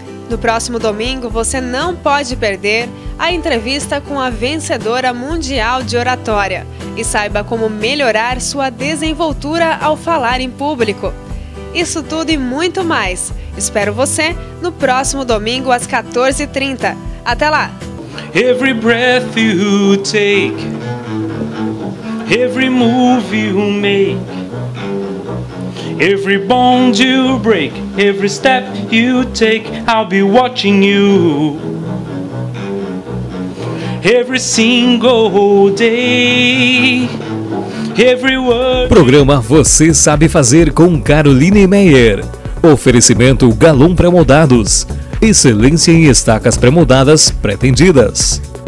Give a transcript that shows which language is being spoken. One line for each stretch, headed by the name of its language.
Portuguese: No próximo domingo, você não pode perder a entrevista com a vencedora mundial de oratória e saiba como melhorar sua desenvoltura ao falar em público. Isso tudo e muito mais. Espero você no próximo domingo às 14h30. Até lá!
English: Every breath you take every move you make, every bond you break, every step you take, I'll be watching you. Every single day, every word.
Portuguese: Programa Você Sabe Fazer com Caroline Meyer. Oferecimento Galon Pré-Moldados. Excelência em estacas pré-moldadas pré-tendidas.